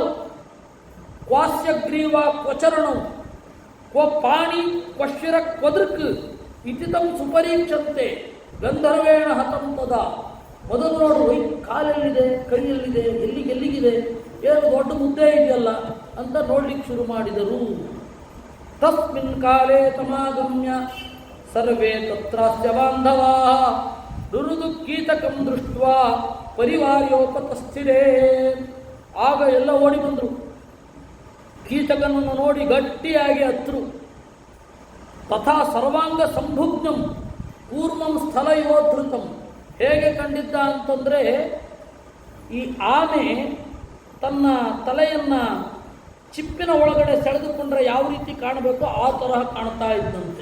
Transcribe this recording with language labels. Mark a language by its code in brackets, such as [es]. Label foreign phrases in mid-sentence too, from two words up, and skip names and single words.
[sa] ಕ್ವಾಸ್ಯಗ್ರೀವ ಕ್ವಚರಣು ಕ್ವ ಪಾಣಿ ಕ್ವಶಿರ ಕ್ವದೃಕ್ ಇತಿತಂ ಸುಪರೀಕ್ಷಂತೆ ಗಂಧರ್ವೇಣ ಹತಂ ತದ. [kn] ಮೊದಲು ನೋಡು, ಕಾಲೆಲ್ಲಿದೆ, ಕೈಯಲ್ಲಿದೆ, ಎಲ್ಲಿಗಿದೆ, ಏನು ದೊಡ್ಡ ಮುದ್ದೆ ಇದೆಯಲ್ಲ ಅಂತ ನೋಡ್ಲಿಕ್ಕೆ ಶುರು ಮಾಡಿದರು. [sa] ತಸ್ಮಿನ್ ಕಾಲೇ ತಮಾಗಮ್ಯ ಸರ್ವೇ ತತ್ರಾಸ್ಯ ಬಾಂಧವಾ ದುರುದು ಕೀಚಕಂ ದೃಷ್ಟ್ವಾ ಪರಿವಾರ್ಯೋಪತಸ್ಥಿರೇ. [kn] ಆಗ ಎಲ್ಲ ಓಡಿ ಬಂದರು. ಕೀಚಕನನ್ನು ನೋಡಿ ಗಟ್ಟಿಯಾಗಿ ಹತ್ತರು. [sa] ತಥಾ ಸರ್ವಾಂಗ ಸಂಭುಗ್ನಂ ಕೂರ್ಮಂ ಸ್ಥಳ ಯೋಧೃತಂ [kn] ಹೇಗೆ ಕಂಡಿದ್ದ ಅಂತಂದರೆ, ಈ ಆನೆ ತನ್ನ ತಲೆಯನ್ನು ಚಿಪ್ಪಿನ ಒಳಗಡೆ ಸೆಳೆದುಕೊಂಡ್ರೆ ಯಾವ ರೀತಿ ಕಾಣಬೇಕೋ ಆ ತರಹ ಕಾಣ್ತಾ ಇದ್ದಂತೆ.